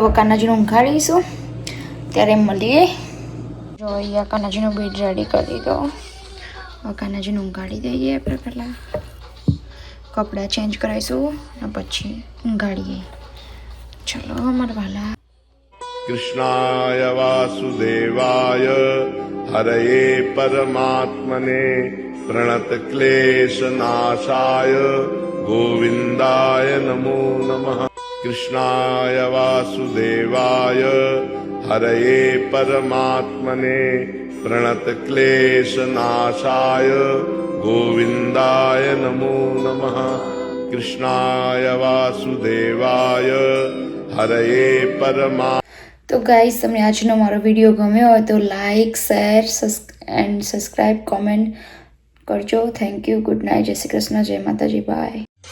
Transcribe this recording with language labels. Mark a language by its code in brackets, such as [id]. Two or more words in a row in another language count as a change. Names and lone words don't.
[gu] હવે કાનાજીને ઊંઘાડીશું ત્યારે મળીએ. જો અહીંયા કાનાજીનો [en] bed ready [gu] કરી દીધો. હવે કાનાજીને ઊંઘાડી દઈએ આપણે પહેલાં. કપડાં ચેન્જ કરાવીશું અને પછી ઊંઘાડીએ. ચલો અમારા વાલા. [sa] कृष्णाय वासुदेवाय हरये परमात्मने प्रणतक्लेशनाशाय गोविन्दाय नमो नमः। कृष्णाय वासुदेवाय हरये परमात्मने प्रणतक्लेशनाशाय गोविन्दाय नमो नमः। कृष्णाय वासुदेवाय हरये परमात्मने। [gu] તો ગાઈઝ, તમને આજનો મારો વિડીયો ગમ્યો હોય તો [en] like, share and subscribe, [gu] કોમેન્ટ કરજો. [en] Thank you. Good night. [gu] જય શ્રી કૃષ્ણ. જય માતાજી. બાય.